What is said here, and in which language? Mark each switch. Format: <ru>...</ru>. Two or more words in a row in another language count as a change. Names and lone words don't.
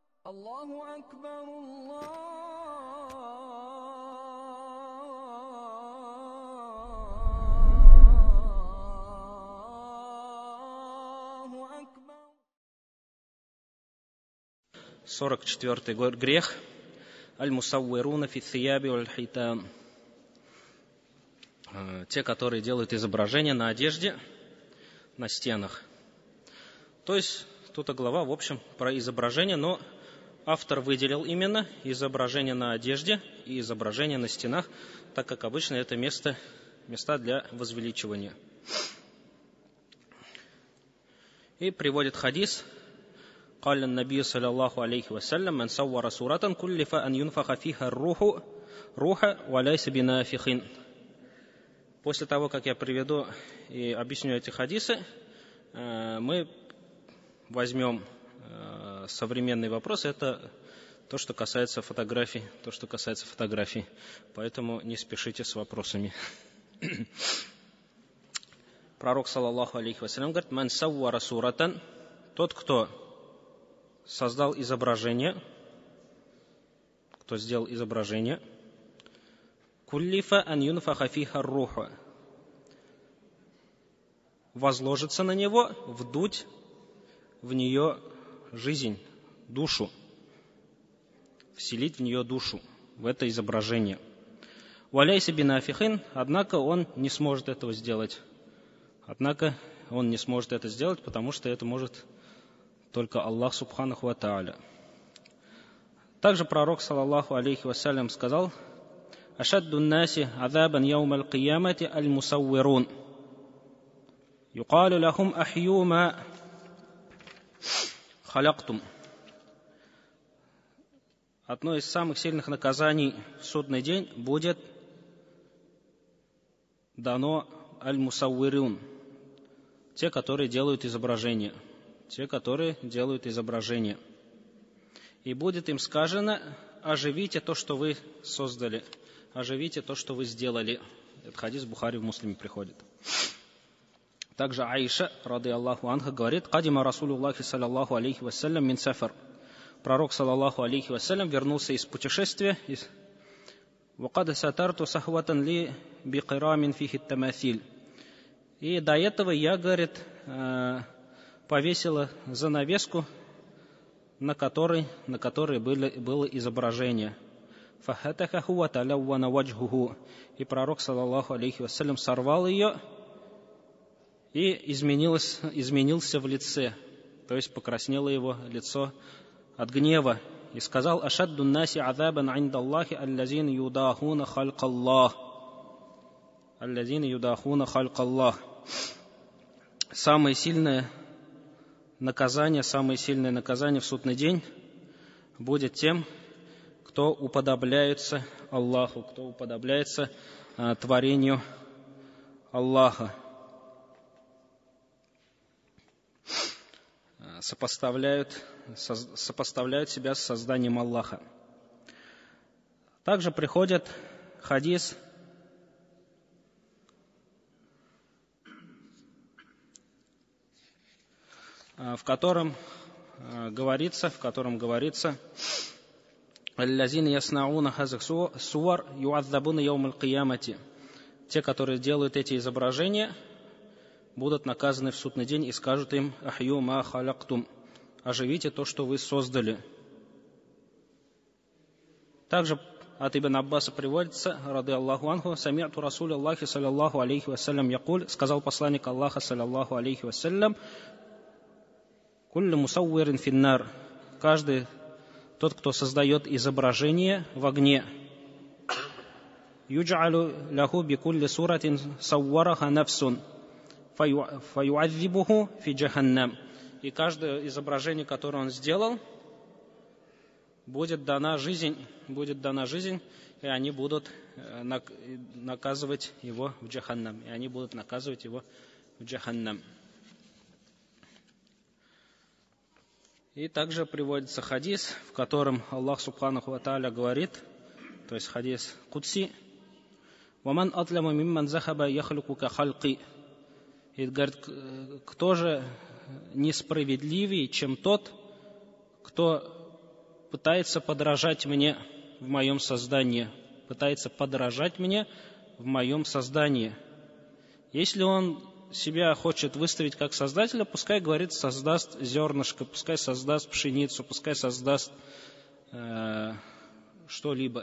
<ar>الله أكبر، الله أكبر.</ar> <ru>44-й грех.</ru> <ar>المصورون في الثياب والحيطان.</ar> <ru>Те, которые делают изображения на одежде, на стенах. То есть, тут глава, в общем, про изображение, но автор выделил именно изображение на одежде и изображение на стенах, так как обычно это места для возвеличивания. И приводит хадис.</ru> <ar>قال النبي صلى الله عليه وسلم من صور صورة كلف أن ينفخ فيها الروح وليس بنافخ.</ar> <ru>После того, как я приведу и объясню эти хадисы, мы возьмем современный вопрос. Это то, что касается фотографий. Поэтому не спешите с вопросами. Пророк,</ru> <ar>صلى الله عليه وسلم,</ar> <ru>говорит:</ru> <ar>«من صور صورة»,</ar> <ru>тот, кто создал изображение, кто сделал изображение,</ru> <ar>كلف أن ينفخ فيها الروح,</ar> <ru>возложится на него вдуть в нее жизнь, душу, вселить в нее душу, в это изображение.</ru> <ar>وليس بنافخ,</ar> <ru>однако он не сможет этого сделать. Потому что это может только Аллах</ru> <ar>سبحانه وتعالى.</ar> <ru>Также пророк,</ru> <ar>صلى الله عليه وسلم, сказал: «أشد الناس عذابا يوم القيامة المصورون. يقال لهم أحيوا ما خلقتم».</ar> <ru>Одно из самых сильных наказаний в судный день будет дано аль-мусаввирун, те, которые делают изображения. И будет им сказано: оживите то, что вы создали, оживите то, что вы сделали. Этот хадис в Бухари, в Муслиме приходит.</ru> <ar>Также Аиша, رضي الله عنها, говорит: «قدم رسول الله صلى الله عليه وسلم من سفر». Пророк, صلى الله عليه وسلم,</ar> <ru>вернулся из путешествия.</ru> <ar>«وقد سترت سهوة لي بقرام فيه تماثيل».</ar> <ru>И до этого я, говорит, повесила занавеску, на которой было изображение. И пророк,</ru> <ar>صلى الله عليه وسلم,</ar> <ru>сорвал ее и изменился в лице, то есть покраснело его лицо от гнева. И сказал:</ru> <ar>«أشد الناس عذابا عند الله الذين يضاهون بخلق الله».</ar> <ru>Самое сильное наказание в судный день будет тем, кто уподобляется Аллаху, кто уподобляется творению Аллаха, сопоставляют себя с созданием Аллаха. Также приходит хадис, в котором говорится:</ru> <ar>«الذين يصنعون هذه الصور يعذبون يوم القيامة».</ar> <ru>Те, которые делают эти изображения, будут наказаны в судный день, и скажут им:</ru> <ar>أحيوا ما خلقتم,</ar> <ru>оживите то, что вы создали. Также от Ибн Аббаса приводится,</ru> <ar>رضي الله عنه: «سمعت رسول الله صلى الله عليه وسلم يقول»,</ar> <ru>сказал посланник Аллаха</ru> <ar>صلى الله عليه وسلم: «كل مصور في النار»,</ar> <ru>каждый тот, кто создает изображение в огне.</ru> <ar>«يجعل له بكل صورة صورها نفس فتعذبه في جهنم».</ar> <ru>И каждое изображение, которое он сделал, будет дана жизнь, и они будут наказывать его в джаханнам. И также приводится хадис, в котором Аллах</ru> <ar>سبحانه وتعالى</ar> <ru>говорит, то есть хадис кудси:</ru> <ar>«ومن أظلم ممن ذهب يخلق كخلقي».</ar> <ru>И говорит: кто же несправедливее, чем тот, кто пытается подражать мне в моем создании. Пытается подражать мне в моем создании. Если он себя хочет выставить как создателя, пускай, говорит, создаст зернышко, пускай создаст пшеницу, пускай создаст что-либо.</ru>